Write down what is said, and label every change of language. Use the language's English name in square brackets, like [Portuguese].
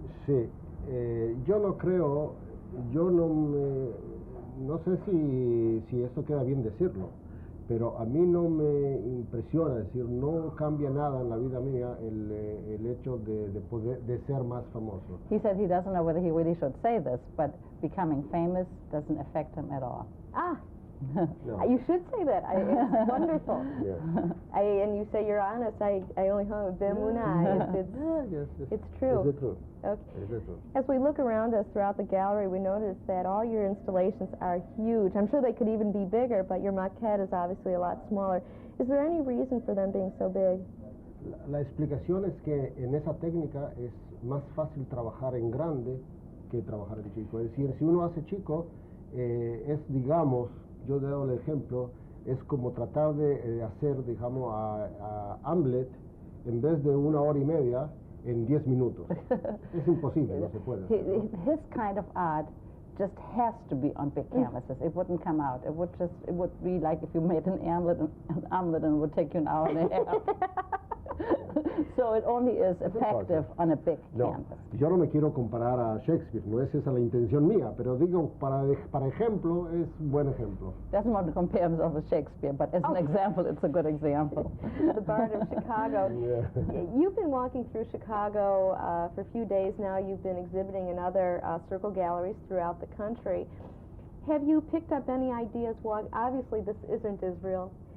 [Spanish] Sí, yo no creo, no sé si esto queda bien decirlo, pero a mí no me impresiona, es decir, no cambia nada en la vida mía el hecho de ser más famoso. [English] He said he doesn't know whether he really should say this, but becoming famous doesn't affect him at all. No. You should say that. It's wonderful. Yeah. And you say you're honest. I only hung with Bemuna. It's true. Is it true? Okay. Is it true? As we look around us throughout the gallery, we notice that all your installations are huge. I'm sure they could even be bigger, but your maquette is obviously a lot smaller. Is there any reason for them being so big? [Spanish] La explicación es que en esa técnica es más fácil trabajar en grande que trabajar en chico. Es decir, si uno hace chico, es, digamos, yo doy el ejemplo, es como tratar de hacer, digamos, a Hamlet en vez de 1 hora y media en 10 minutos. Es imposible, no se puede. [English] His kind of art just has to be on big canvases. It wouldn't come out. It would be like if you made an omelet and it would take you an hour and a half. So it only is effective on a big canvas. [Spanish] Yo no me quiero comparar a Shakespeare, no es esa la intención mía, pero digo, para ejemplo, es buen ejemplo. [English] Doesn't want to compare himself with Shakespeare, but as an example, it's a good example. The Bard of Chicago. Yeah. You've been walking through Chicago for a few days now. You've been exhibiting in other circle galleries throughout the country. Have you picked up any ideas? Well, obviously, this isn't Israel.